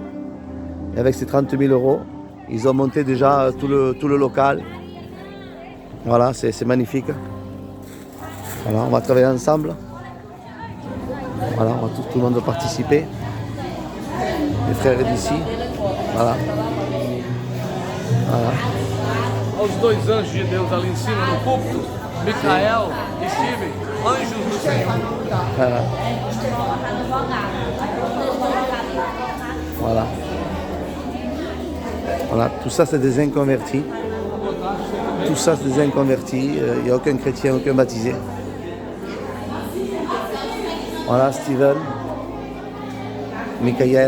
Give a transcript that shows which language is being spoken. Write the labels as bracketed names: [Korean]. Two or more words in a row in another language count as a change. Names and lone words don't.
[French] Et avec ces 30 000 euros, ils ont monté déjà tout le local. Voilà, c'est magnifique. Voilà, on va travailler ensemble. Voilà, tout le monde va participer. Les frères d'ici. Voilà. Voilà. [Portuguese] Aos 2 anjos de Deus ali em cima no púlpito, Micael e Steven, anjos do Senhor. [French] Voilà. Voilà. Voilà, tout ça c'est des inconvertis. Tout ça c'est des inconvertis. Il n'y a aucun chrétien, aucun baptisé. Voilà, Steven, Michael.